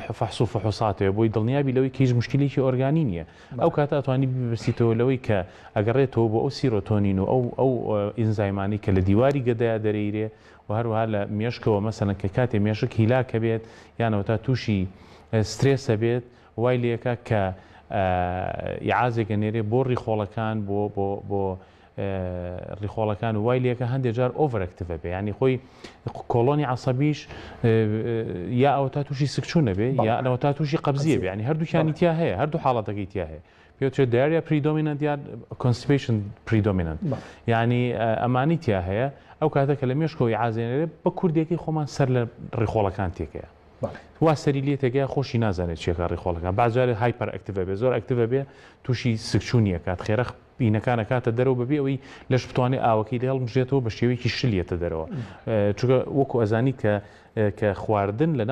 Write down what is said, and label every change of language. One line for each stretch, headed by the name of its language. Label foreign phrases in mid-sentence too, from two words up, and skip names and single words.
Central Kurdish: و فەحوساتەوە بۆی دڵنیابی لەوەی کە هیچ مشکلێکی ئۆرگانی نییە ئەو کاتە ئەتوانی ببرسیتەوە لەوەی کە ئەگەڕێتەوە بۆ ئەو سیرۆتۆنین و ئەو ئینزایمانی کە لە دیواری گەدەیە دەرەیرێ و هەروەها لە مێشکەوە مەسەلەن کە کاتێ مێشک هیلاکە بێت یانەوە تا تووشی سترێسە بێت وای لێکە کە ئیعازێکە نێرێ بۆ ڕیخۆڵەکان بۆ ڕیخۆڵەکان و وای لێکە هەندێک جار ئۆڤەرەکتیڤە بێ ینی خۆی کۆڵۆنی عەسەبیش یا ئەوە تا تووشی سکچوونە بێ یا ئەوە تا تووشی قەبزیە بێ ینی هەردووکیانی تیا هەیە هەردوو حاڵەتەکەی تیا هەیە پێوترێت
English: diarrhea predominant
Central Kurdish: یا
English: constipation predominant
Central Kurdish: ینی ئەمانی تیا هەیە ئەو کاتە کە لە مێشکەوە ئیعازێنێرێ بە کوردێکی خۆمان سەر لە ڕیخۆڵەکان تێکەیە وا سەری لێ تێگەیە خۆشی نازانێت چێکە ڕیخۆڵەکان بازارێت هایپەر ئەکتیڤە بێ زۆر ئەکتیڤە بێ تووشی سکچوونیە کات خێرە بینەکانە کاتە دەرەوە بەبێ ئەوەی لەش بتوانێت ئاوەکەی هەڵبژێتەوە بە شێوەیەکی شلێتە دەرەوە چونکە وەکو ئەزانی کە خواردن لە